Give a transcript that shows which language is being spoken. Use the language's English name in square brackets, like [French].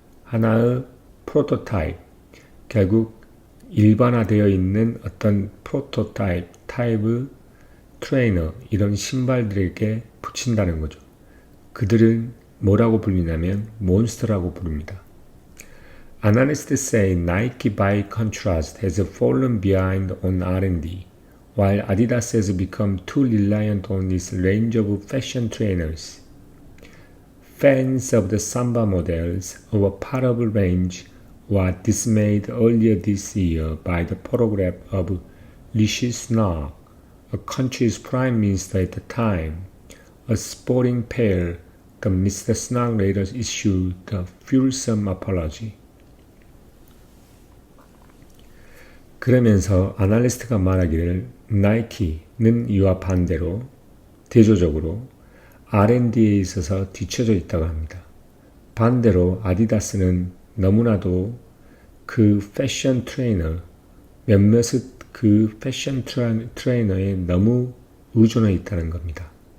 [Korean] 하나의 프로토타입, 결국 일반화되어 있는 어떤 타입의 트레이너, 이런 신발들에게 붙인다는 거죠. 그들은 뭐라고 불리냐면 몬스터라고 부릅니다. [English] Analysts say Nike by contrast has fallen behind on R&D, while Adidas has become too reliant on its range of fashion trainers. Fans of the Samba models of a part of the range were dismayed earlier this year by the photograph of Rishi Sunak, a country's prime minister at the time, a sporting pair that Mr. Sunak later issued a fulsome apology. [Korean] 그러면서 아날리스트가 말하기를 나이키는 이와 반대로 대조적으로 R&D에 있어서 뒤처져 있다고 합니다. 반대로 아디다스는 너무나도 그 패션 트레이너, 몇몇의 그 패션 트레이너에 너무 의존해 있다는 겁니다.